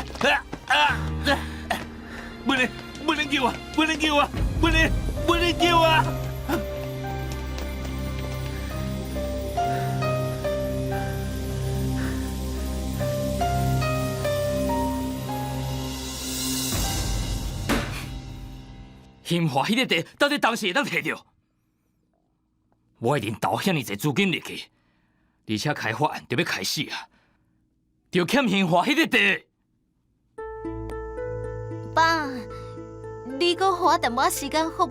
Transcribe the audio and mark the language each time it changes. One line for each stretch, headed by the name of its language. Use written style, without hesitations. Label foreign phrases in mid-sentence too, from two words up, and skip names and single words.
Min Nan Chinese: 文妮，文妮救我，文妮救我，文妮，文妮救我！兴华迄个地到底当时会当摕到？我一定投遐尼侪资金入去，而且开发案就要开始啊，就欠兴华迄个地。爸，你搁给我淡薄时间好无？